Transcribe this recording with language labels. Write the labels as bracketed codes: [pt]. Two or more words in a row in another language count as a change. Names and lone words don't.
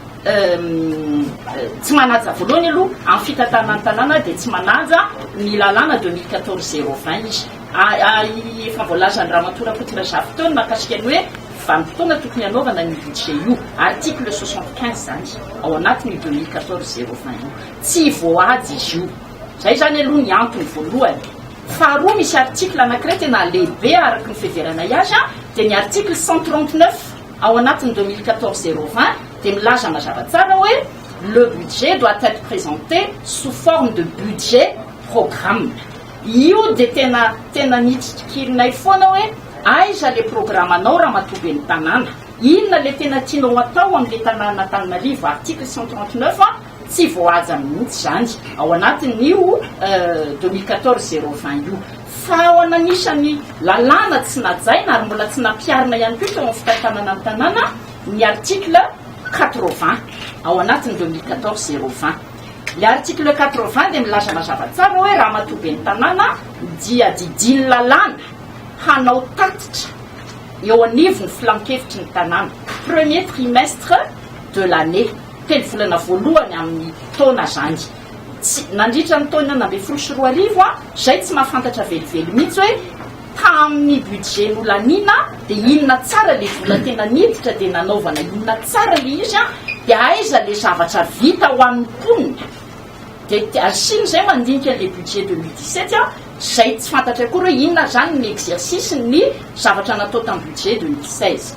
[mg] tsy manaja voalohany aloha amin'ny fitantanana ny tanàna dia tsy manaja ny lalàna 2014-020 izy efa voalazany Ramatoa Rakotorazafy teo mahakasika ny hoe vanim-potoana tokony hanaovana ny budget io article 75 zany ao anatin'ny 2014-020 io tsy voaady izy io zay zany aloha ny antony voalohany. Faharoa misy article anankiray tena lehibe araky ny fiheveranay azy dia ny article 139 ao anatin'ny 2014-020 dia milaza mazava tsara hoe [fr] le budget doit être présenté sous forme de budget programme. [mg] Io dia tena nitsikirikinay foana hoe aiza le programmanao raha matoby ny tanàna, inona le tena tianao atao amin'le tanàna Antananarivo. Article 139 tsy voahaja mihitsy zany ao anatin'io 2014-020 io fa ao ananisany lalàna tsy najaina ary mbola tsy nampiarina ihany koa teo amin'ny fitantanana ny tanàna ny article 80 ao anatin'ny 2014-020. Le article 80 dia milaza mazava tsara hoe raha matoby ny tanàna dia didiny lalàna hanao tatitra eo anivony filan-kevitry ny tanàna [fr] premier trimestre de l'année, [mg] telo volana voalohany amin'ny taona zany. Nandritra ny taona 2014 zay tsy mahafantatra velively mihitsy hoe tamin'ny budget nolanina dia inona tsara le vola tena niditra dia nanaovana inona tsara le izy dia aiza le zavatra vita ho amin'ny mponina dia asiny zay mandinika le budget 2017 zay tsy fantatra akory hoe inona zany ny exercice ny zavatra natao tamin'ny budget 2016.